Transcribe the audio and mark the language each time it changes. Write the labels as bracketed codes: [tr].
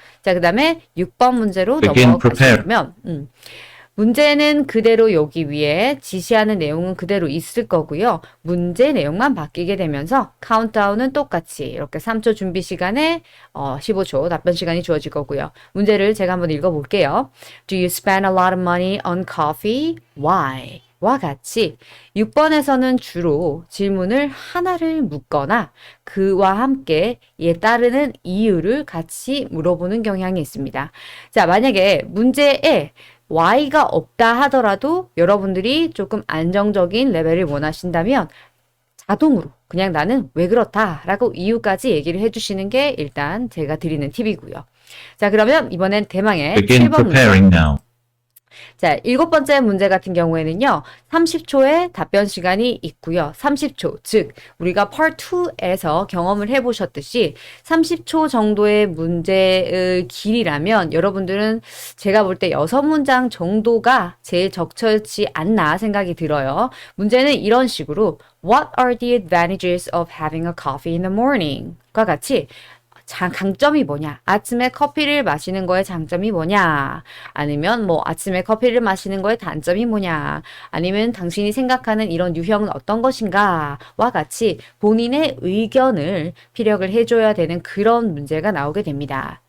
[ko] 자, 그 다음에 6번 문제로 넘어가시면 문제는 그대로 여기 위에 지시하는 내용은 그대로 있을 거고요. 문제 내용만 바뀌게 되면서 카운트다운은 똑같이 이렇게 3초 준비 시간에 15초 답변 시간이 주어질 거고요. 문제를 제가 한번 읽어볼게요. [en] Do you spend a lot of money on coffee? Why? [ko] 와 같이 6번에서는 주로 질문을 하나를 묻거나 그와 함께 이에 따르는 이유를 같이 물어보는 경향이 있습니다. 자, 만약에 문제에 Y가 없다 하더라도 여러분들이 조금 안정적인 레벨을 원하신다면 자동으로 그냥 나는 왜 그렇다 라고 이유까지 얘기를 해주시는 게 일단 제가 드리는 팁이고요. 자, 그러면 이번엔 대망의 7번 문제. 자, 7번째 문제 같은 경우에는요. 30초의 답변 시간이 있고요. 30초, 즉 우리가 Part 2에서 경험을 해보셨듯이 30초 정도의 문제의 길이라면 여러분들은 제가 볼 때 6문장 정도가 제일 적절치 않나 생각이 들어요. 문제는 이런 식으로 [en] What are the advantages of having a coffee in the morning? [ko] 과 같이 강점이 뭐냐? 아침에 커피를 마시는 거의 장점이 뭐냐? 아니면 뭐 아침에 커피를 마시는 거의 단점이 뭐냐? 아니면 당신이 생각하는 이런 유형은 어떤 것인가? 와 같이 본인의 의견을 피력을 해줘야 되는 그런 문제가 나오게 됩니다.